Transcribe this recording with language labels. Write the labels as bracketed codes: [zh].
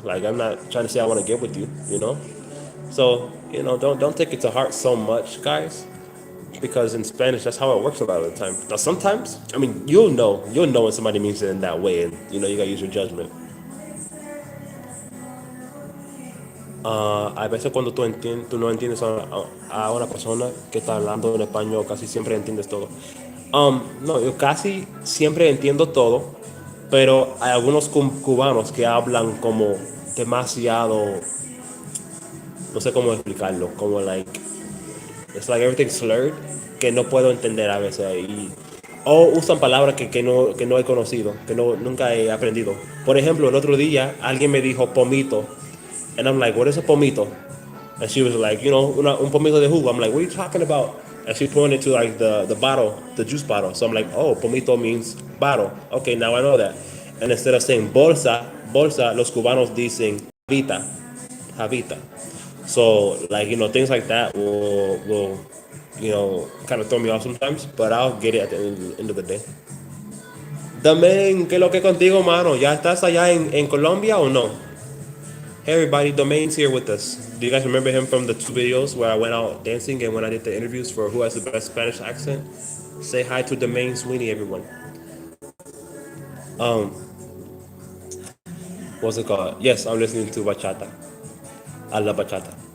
[en] Like I'm not trying to say I want to get with you, you know? So, don't take it to heart so much, guys, because in Spanish that's how it works a lot of the time. Now sometimes, I mean, you'll know when somebody means it in that way, and you gotta use your judgment. [es] A veces cuando tú no entiendes a una persona que está hablando en español, casi siempre entiendes todo. No, yo casi siempre entiendo todo, pero hay algunos cubanos que hablan como demasiado, no sé cómo explicarlo, como [en] like, it's like everything slurred, [es] que no puedo entender a veces. O usan palabras que no he conocido, que nunca he aprendido. Por ejemplo, el otro día alguien me dijo pomito. [en] And I'm like, what is a pomito? And she was like, [es] un pomito de jugo. [en] I'm like, what are you talking about? And she pointed to like the bottle, the juice bottle. So I'm like, oh, pomito means bottle. Okay, now I know that. And instead of saying [es] bolsa, los cubanos dicen javita, javita. [en] So like, things like that will kind of throw me off sometimes, but I'll get it at the end of the day. [es] Domain, ¿qué es lo que contigo, mano? ¿Ya estás allá en Colombia o no? [en] Hey everybody, Domain's here with us. Do you guys remember him from the 2 videos where I went out dancing and when I did the interviews for who has the best Spanish accent? Say hi to Domain Sweeney, everyone. What's it called? Yes, I'm listening to bachata. I love bachata.